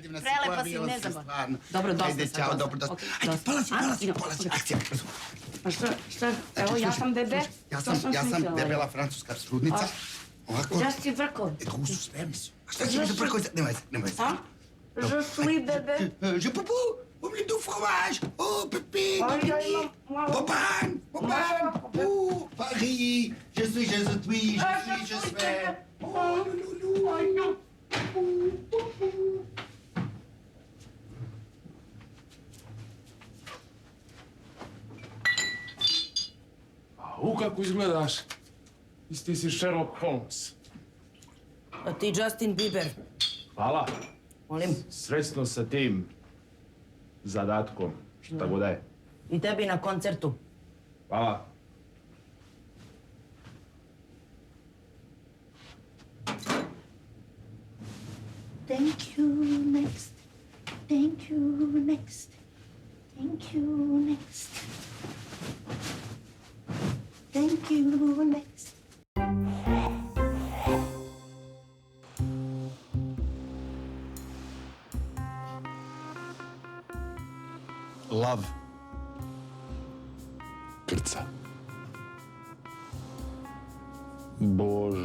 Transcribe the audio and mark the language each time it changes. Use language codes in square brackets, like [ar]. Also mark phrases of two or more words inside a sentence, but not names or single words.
[sr] Prelepa si, ne zaboravim. Dobro, dosta. Ajde, čao, dobro, dosta. Ajde, polazi. Akcija. A šta? Evo, ja sam bebe. Ja sam debela francuska trudnica. Ovako. Ja si vrkao. Tu su, spremni su. A šta će mi za preko... Nemoj se. [fr] Je suis bébé. Je peux pas. Oublie du fromage. Oh, Pépé. Popane. Oh, Paris. Je suis. Oh, loulou. [sr] Kako izgledaš? Isti si Sherlock Holmes. A ti Justin Bieber. Hvala. Molim. Srećno sa tim zadatkom, šta god je. I tebi na koncertu. Hvala. [en] Thank you, next. Thank you, next. Thank you, next. Thank you, next. [sr] Lav. Krca. Boža.